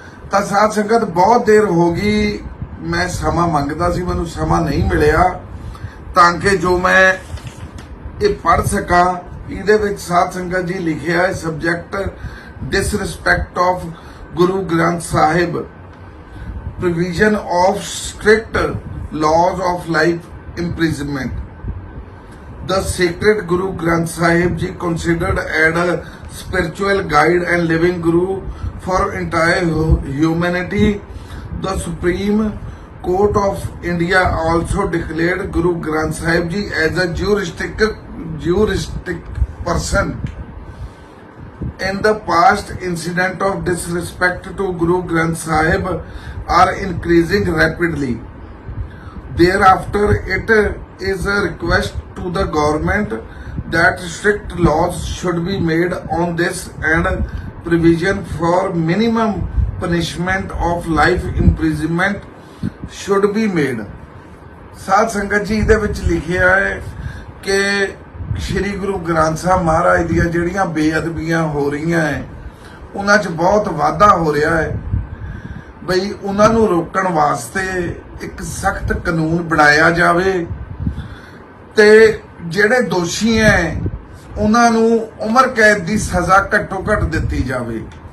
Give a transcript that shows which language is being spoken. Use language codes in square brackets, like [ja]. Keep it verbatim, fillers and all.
[pa] ਤਾਂ ਸਾਧ ਸੰਗਤ, ਬਹੁਤ ਦੇਰ ਹੋ ਗਈ ਮੈਂ ਸਮਾਂ ਮੰਗਦਾ ਸੀ, ਮੈਨੂੰ ਸਮਾਂ ਨਹੀਂ ਮਿਲਿਆ ਤਾਂ ਕਿ ਜੋ ਮੈਂ ਇਹ ਪੜ੍ਹ ਸਕਾਂ। ਇਹਦੇ ਵਿੱਚ ਸਾਧ ਸੰਗਤ ਜੀ ਲਿਖਿਆ ਹੈ [en] Subject disrespect of Guru Granth Sahib, provision of strict laws of life imprisonment. The sacred Guru Granth Sahib Ji considered as a spiritual guide and living guru for entire hu- humanity. The Supreme Court of India also declared Guru Granth Sahib Ji as a juristic, juristic person. In the past, incidents of disrespect to Guru Granth Sahib are increasing rapidly. Thereafter, it is a request to the government that strict laws should be made on this and provision for minimum punishment of life imprisonment should be made. [pa] ਸਾਧ ਸੰਗਤ ਜੀ, ਇਹਦੇ ਵਿੱਚ ਲਿਖਿਆ ਹੈ ਕਿ ਸ੍ਰੀ ਗੁਰੂ ਗ੍ਰੰਥ ਸਾਹਿਬ ਮਹਾਰਾਜ ਦੀਆਂ ਜਿਹੜੀਆਂ ਬੇਅਦਬੀਆਂ ਹੋ ਰਹੀਆਂ ਹੈ ਉਹਨਾਂ 'ਚ ਬਹੁਤ ਵਾਧਾ ਹੋ ਰਿਹਾ ਹੈ। ਬਈ ਉਹਨਾਂ ਨੂੰ ਰੋਕਣ ਵਾਸਤੇ ਇੱਕ ਸਖਤ ਕਾਨੂੰਨ ਬਣਾਇਆ ਜਾਵੇ ਤੇ ਜਿਹੜੇ ਦੋਸ਼ੀ ਹੈ ਉਹਨਾਂ ਨੂੰ ਉਮਰ ਕੈਦ ਦੀ ਸਜ਼ਾ ਘੱਟੋ ਘੱਟ ਦਿੱਤੀ ਜਾਵੇ।